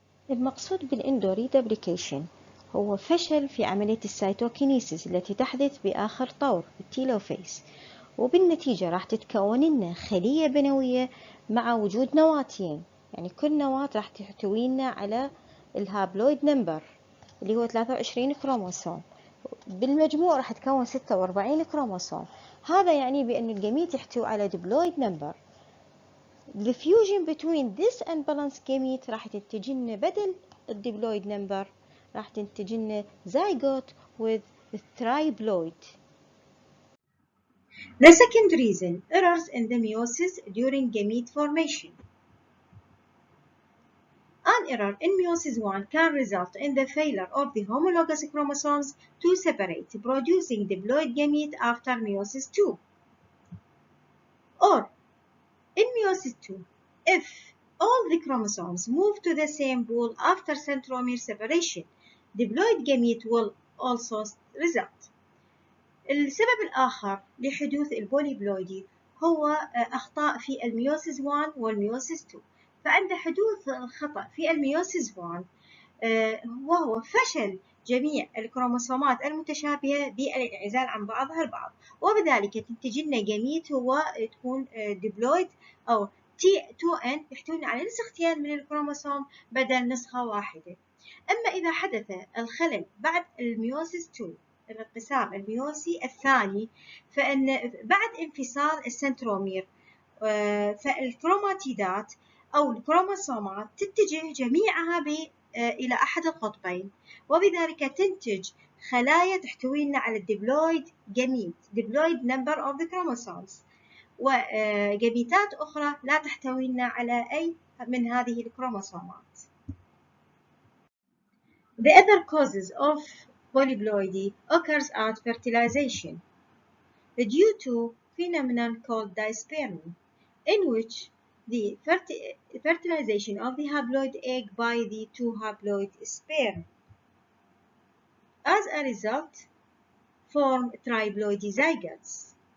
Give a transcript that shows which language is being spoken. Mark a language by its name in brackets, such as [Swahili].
[Arabic] المقصود بالإندوريدبليكيشن هو فشل في عملية السيتوكينيسيس التي تحدث بآخر طور التيلوفيز، وبالنتيجة راح تتكون لنا خلية بنوية مع وجود نواتين، يعني كل نواة راح تحتوي لنا على الهابلويد نمبر اللي هو 23 كروموسوم، بالمجموع راح تكون 46 كروموسوم. هذا يعني بأن الجميت يحتوي على diploid number. [English] The fusion between this unbalanced gamete [Arabic] راح تنتج لنا بدل الدبلويد number راح تنتج لنا [English] zygote with triploid. The second reason, errors in the meiosis during gamete formation. An error in meiosis 1 can result in the failure of the homologous chromosomes to separate, producing diploid gamete after meiosis 2. Or, in meiosis 2, if all the chromosomes move to the same pool after centromere separation, diploid gamete will also result. [Arabic] السبب الآخر لحدوث البوليبلويدي هو أخطاء في الميوسيس 1 والميوسيس 2. فعند حدوث الخطأ في الميوسيس 1 وهو فشل جميع الكروموسومات المتشابهة بالانعزال عن بعضها البعض، وبذلك تنتج لنا جميت هو تكون ديبلويد أو T2N يحتوي على نسختين من الكروموسوم بدل نسخة واحدة. أما إذا حدث الخلل بعد الميوسيس 2 الانقسام الميوسي الثاني، فإن بعد انفصال السنترومير فالكروماتيدات أو الكروموسومات تتجه جميعها إلى أحد القطبين، وبذلك تنتج خلايا تحتوي على الديبلويد جميت [English] diploid number of the chromosomes، [Arabic] وجميتات أخرى لا تحتوي على أي من هذه الكروموسومات. [English] The other causes of polyploidy occurs at fertilization due to phenomenon called dispermy, in which the fertilization of the haploid egg by the two haploid sperm, as a result, form triploidy zygotes.